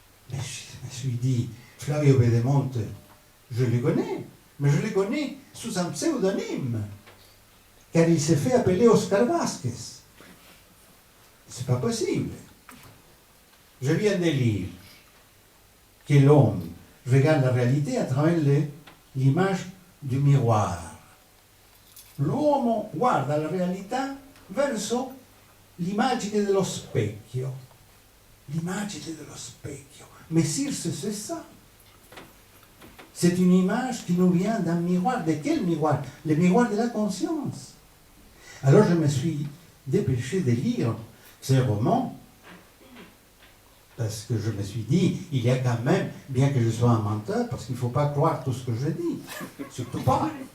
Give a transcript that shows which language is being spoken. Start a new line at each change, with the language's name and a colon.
French: Mais je me suis dit, Flavio Pedemonte, je le connais, mais je le connais sous un pseudonyme, car il s'est fait appeler Oscar Vasquez. C'est pas possible. Je viens de lire que l'homme regarde la réalité à travers l'image du miroir.
Italian: L'uomo guarda la realtà verso l'immagine dello specchio. L'immagine dello specchio.
French: Mais Circe, c'est ça. C'est une image qui nous vient d'un miroir. De quel miroir? Le miroir de la conscience. Alors je me suis dépêché de lire ces romans parce que je me suis dit, il y a quand même, bien que je sois un menteur, parce qu'il ne faut pas croire tout ce que je dis, surtout pas.